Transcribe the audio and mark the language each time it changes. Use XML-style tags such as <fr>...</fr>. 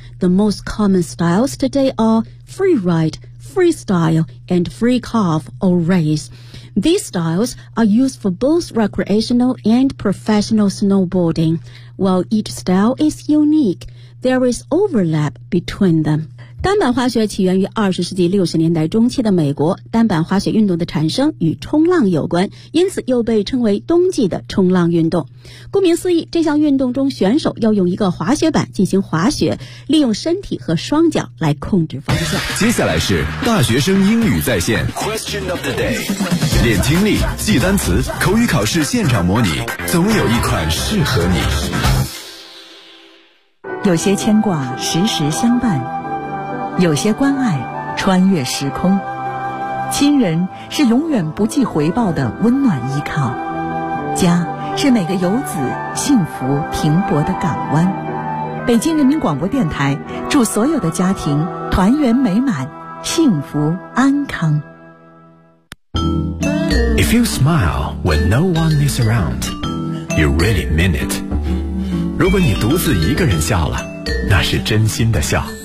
<en>The most common styles today are freeride, freestyle, and free carve or race. These styles are used for both recreational and professional snowboarding. While each style is unique, there is overlap between them.</en> <zh>单板滑雪起源于20世纪60年代中期的美国，单板滑雪运动的产生与冲浪有关，因此又被称为冬季的冲浪运动。顾名思义，这项运动中选手要用一个滑雪板进行滑雪，利用身体和双脚来控制方向。接下来是大学生英语在线 Question of the day， 练听力，记单词，口语考试现场模拟，总有一款适合你。有些牵挂时时相伴，有些关爱穿越时空，亲人是永远不计回报的温暖依靠，家是每个游子幸福停泊的港湾。北京人民广播电台祝所有的家庭团圆美满，幸福安康。</zh> <en>If you smile when no one is around, you really mean it.</en> <zh>如果你独自一个人笑了，那是真心的笑。</zh>